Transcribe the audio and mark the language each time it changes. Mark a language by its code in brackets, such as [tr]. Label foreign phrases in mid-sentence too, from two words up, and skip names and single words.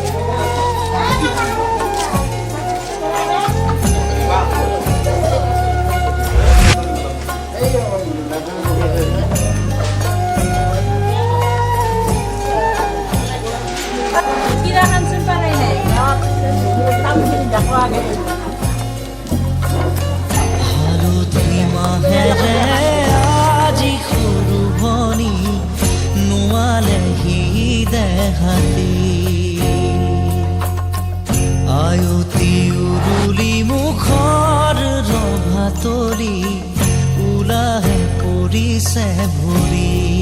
[tl] Kirahan sa pa rin eh. Tapos hindi ako agad. [as] আজি সৰু ভনী নোৱালেহি দেখালি আয়তি উৰুলি মুখৰ ৰভা তৰি ওলাহে পৰিছে ভৰি